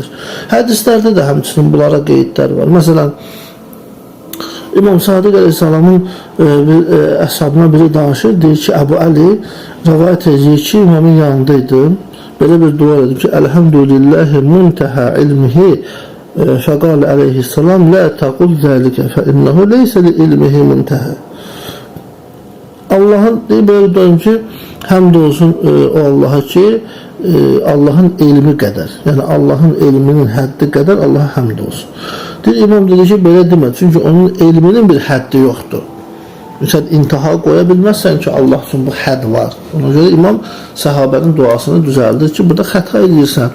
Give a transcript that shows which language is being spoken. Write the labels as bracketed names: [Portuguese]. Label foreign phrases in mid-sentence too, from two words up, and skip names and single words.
[Azerbaijani] Hədislərdə də həmçinin bunlara qeydlər var. Məsələn, İmam Sadiq Aleyhisselamın əshabına biri danışır, deyir ki, Əbu Əli rəvayət edəcək ki, imamın yanındaydım. Belə bir dua edim ki, [Arabic] الحمد لله منتهى علمه فقال عليه السلام لا تقل ذلك فإنه ليس لعلمه منتهى. [Turkish] Allah'ın böyle diyorum ki, [Azerbaijani] həmd olsun o Allah'a ki, Allah'ın ilmi qədər, yəni Allah'ın ilminin həddi qədər Allah'a həmd olsun. İmam dedi ki, belə demə, çünki onun ilminin bir həddi yoxdur. Sən intiha qoya bilməzsən ki, Allah üçün bu hədd var. Ona görə imam səhabənin duasını düzəldir ki, burada xəta edirsən.